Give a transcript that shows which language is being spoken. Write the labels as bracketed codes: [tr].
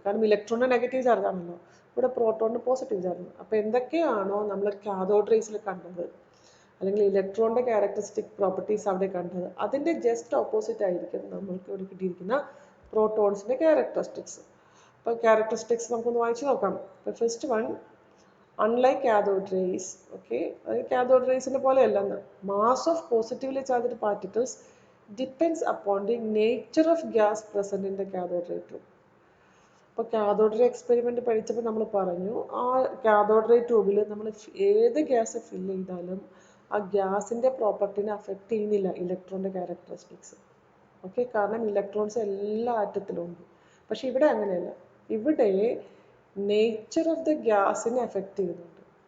[ml] കാരണം ഇലക്ട്രോണിന് negative charge ആണല്ലോ, ഇവിടെ പ്രോട്ടോണിന് പോസിറ്റീവ് ചാർജ്. അപ്പോൾ എന്തൊക്കെയാണോ നമ്മൾ കാഥോഡ് റേസിൽ കണ്ടത് അല്ലെങ്കിൽ ഇലക്ട്രോണിൻ്റെ ക്യാരക്ടറിസ്റ്റിക് പ്രോപ്പർട്ടീസ് അവിടെ കണ്ടത്, അതിൻ്റെ ജസ്റ്റ് ഓപ്പോസിറ്റ് ആയിരിക്കും നമ്മൾക്ക് ഇവിടെ കിട്ടിയിരിക്കുന്ന പ്രോട്ടോൺസിൻ്റെ ക്യാരക്ടറിസ്റ്റിക്സ്. അപ്പോൾ ക്യാരക്ടറിസ്റ്റിക്സ് നമുക്കൊന്ന് വായിച്ചു നോക്കാം. അപ്പോൾ [en] first one, unlike cathode rays, okay, cathode rays [ml] പോലെയല്ലെന്ന്, [en] mass of positively charged particles depends upon the nature of gas present in the cathode ray tube. [ml] അപ്പോൾ കാഥോഡ് റേ എക്സ്പെരിമെൻ്റ് പഠിച്ചപ്പോൾ നമ്മൾ പറഞ്ഞു ആ കാഥോഡ് റേ ട്യൂബിൽ നമ്മൾ ഏത് ഗ്യാസ് ഫില്ല് ചെയ്താലും ആ ഗ്യാസിൻ്റെ പ്രോപ്പർട്ടിനെ അഫക്റ്റ് ചെയ്യുന്നില്ല ഇലക്ട്രോണിൻ്റെ ക്യാരക്ടറിസ്റ്റിക്സ്. ഓക്കെ, കാരണം ഇലക്ട്രോൺസ് എല്ലാ ആറ്റത്തിലും ഉണ്ട്. പക്ഷെ ഇവിടെ അങ്ങനെയല്ല, ഇവിടെ നേച്ചർ ഓഫ് ദ ഗ്യാസിനെ എഫക്റ്റ് ചെയ്യുന്നുണ്ട്.